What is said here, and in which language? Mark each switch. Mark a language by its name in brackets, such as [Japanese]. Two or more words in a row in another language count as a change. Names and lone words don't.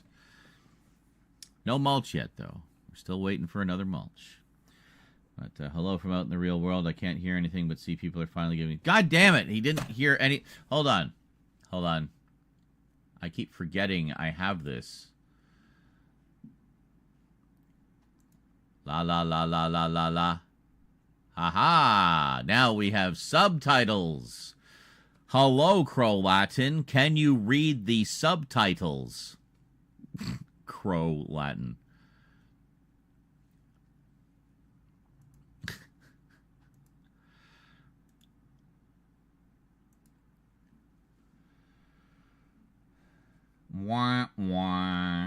[English] No mulch yet, though. We're still waiting for another mulch. But hello from out in the real world. I can't hear anything but see people are finally giving... God damn it! He didn't hear any... Hold on. I keep forgetting I have this. La la la la la la la. Ha! Now we have subtitles. Hello, Crow Latin. Can you read the subtitles? Crow Latin. Wah, wah.